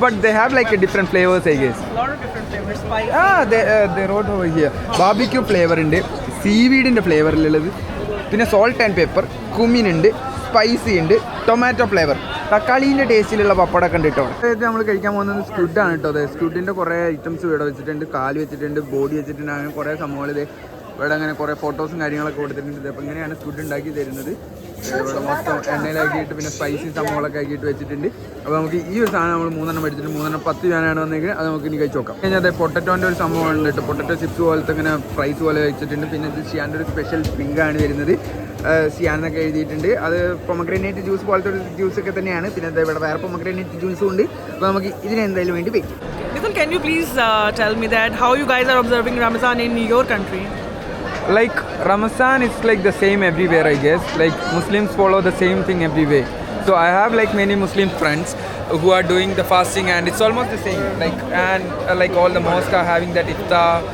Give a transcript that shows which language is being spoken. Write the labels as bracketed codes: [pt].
[en] But they have like a different flavors, I guess. A lot of different flavors. Spicy. They wrote over here. [ml] Barbecue flavor ഉണ്ട്, സീവീഡിൻ്റെ ഫ്ലേവറിലുള്ളത്. പിന്നെ salt and pepper, cumin ഉണ്ട്, spicy ഉണ്ട്, tomato flavour, തക്കാളീൻ്റെ ടേസ്റ്റിലുള്ള പപ്പടമൊക്കെ ഉണ്ട് കേട്ടോ. അതായത് നമ്മൾ കഴിക്കാൻ പോകുന്നത് സ്ക്വിഡാണ് കേട്ടോ. അതെ, സ്ക്വിഡിൻ്റെ കുറേ ഐറ്റംസ് ഇവിടെ വെച്ചിട്ടുണ്ട്. കാല് വെച്ചിട്ടുണ്ട്, ബോഡി വെച്ചിട്ടുണ്ട്, അങ്ങനെ കുറേ സംഭവങ്ങൾ. ഇത് ഇവിടെ അങ്ങനെ കുറേ ഫോട്ടോസും കാര്യങ്ങളൊക്കെ കൊടുത്തിട്ടുണ്ട്. അപ്പോൾ ഇങ്ങനെയാണ് സ്ക്വിഡ് ഉണ്ടാക്കി തരുന്നത്. ഇവിടെ മൊത്തം എണ്ണയിലാക്കിയിട്ട് പിന്നെ സ്പൈസി സംഭവങ്ങളൊക്കെ ആക്കിയിട്ട് വെച്ചിട്ടുണ്ട്. അപ്പോൾ നമുക്ക് ഈ ഒരു സാധനം നമ്മൾ 3 എടുത്തിട്ട് 3 10 രൂപയാണ് വന്നെങ്കിൽ അത് നമുക്ക് ഇനി കഴിച്ച് നോക്കാം. കഴിഞ്ഞാൽ അതെ പൊട്ടറ്റോൻ്റെ ഒരു സംഭവം ഉണ്ട് കേട്ടോ. പൊട്ടറ്റോ ചിപ്സ് പോലത്തെ ഇങ്ങനെ ഫ്രൈസ് പോലെ വെച്ചിട്ടുണ്ട്. പിന്നെ ഇത് സിയാൻ്റെ ഒരു സ്പെഷ്യൽ ഡ്രിങ്കാണ് വരുന്നത്. സിയാൻ എന്നൊക്കെ എഴുതിയിട്ടുണ്ട്. അത് പൊമഗ്രാനേറ്റ് ജ്യൂസ് പോലത്തെ ഒരു ജ്യൂസൊക്കെ തന്നെയാണ്. പിന്നെ ഇവിടെ വേറെ പൊമഗ്രാനേറ്റ് ജ്യൂസും ഉണ്ട്. അപ്പോൾ നമുക്ക് ഇതിനെന്തായാലും വേണ്ടി വെക്കും. [en] Nitin, can you please tell me that how you guys are observing Ramazan in your country? Like Ramazan is like the same everywhere, I guess. Like Muslims follow the same thing everywhere. So I have like many Muslim friends who are doing the fasting and it's almost the same. Like and like all the mosques are having that iftar